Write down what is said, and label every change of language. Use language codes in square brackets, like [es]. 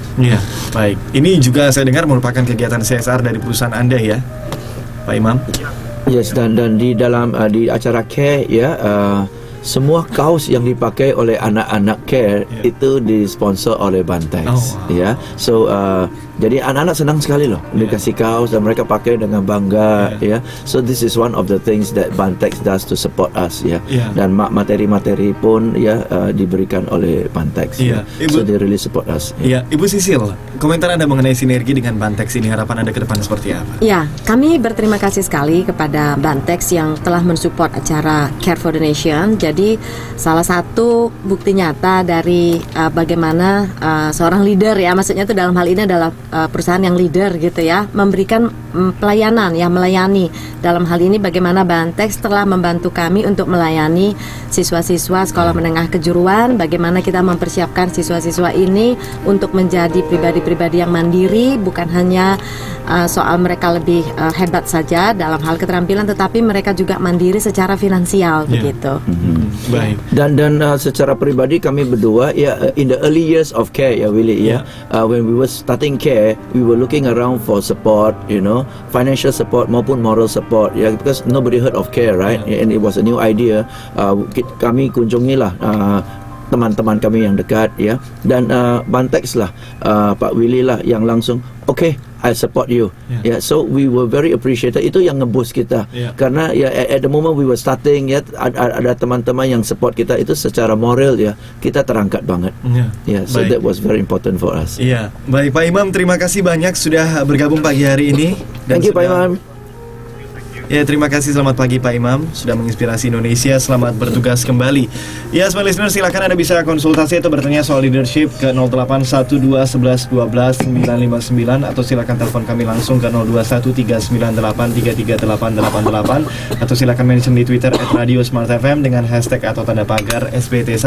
[id] Iya, baik. Ini juga saya dengar merupakan kegiatan CSR dari perusahaan Anda ya, Pak Imam? Yes, dan di dalam di acara Care ya, semua kaos yang dipakai oleh anak-anak Care itu disponsor oleh Bantex. [en] Oh, wow. [id] Ya. So jadi anak-anak senang sekali loh dikasih kaos dan mereka pakai dengan bangga ya. [en] So this is one of the things that Bantex does to support us ya. [id] Dan materi-materi pun ya diberikan oleh Bantex. Ya. [en] So they really support us. [id] Iya, Ibu Sisil, komentar Anda mengenai sinergi dengan Bantex ini, harapan Anda ke depan seperti apa? Ya, kami berterima kasih sekali kepada Bantex yang telah mensupport acara Care for the Nation. Jadi salah satu bukti nyata dari bagaimana seorang leader ya, maksudnya itu dalam hal ini adalah perusahaan yang leader gitu ya, memberikan pelayanan ya, melayani. Dalam hal ini bagaimana Bantex telah membantu kami untuk melayani siswa-siswa sekolah menengah kejuruan, bagaimana kita mempersiapkan siswa-siswa ini untuk menjadi pribadi-pribadi yang mandiri, bukan hanya soal mereka lebih hebat saja dalam hal keterampilan, tetapi mereka juga mandiri secara finansial begitu. Baik. Dan secara pribadi kami berdua ya, [en] in the early years of Care ya Willy ya, when we were starting Care, we were looking around for support, you know, financial support maupun moral support ya, because nobody heard of Care, right? And it was a new idea. [id] Kami kunjungilah teman-teman kami yang dekat ya, dan Bantex lah, Pak Willy lah yang langsung okay, [en] I support you. So we were very appreciated. [id] Itu yang nge-boost kita. Karena ya [en] at the moment we were starting [id] ya, ada teman-teman yang support kita itu secara moral ya, kita terangkat banget. [en] So that was very important for us. [id] Iya, baik Pak Imam, terima kasih banyak sudah bergabung pagi hari ini. [en] Thank you Pak Imam. [id] Ya, terima kasih, selamat pagi Pak Imam, sudah menginspirasi Indonesia, selamat bertugas kembali. Ya, smart listener, silakan Anda bisa konsultasi atau bertanya soal leadership ke 0812111299 atau silakan telepon kami langsung ke 021398338888 atau silakan mention di Twitter @radiosmartfm dengan hashtag atau tanda pagar SBT.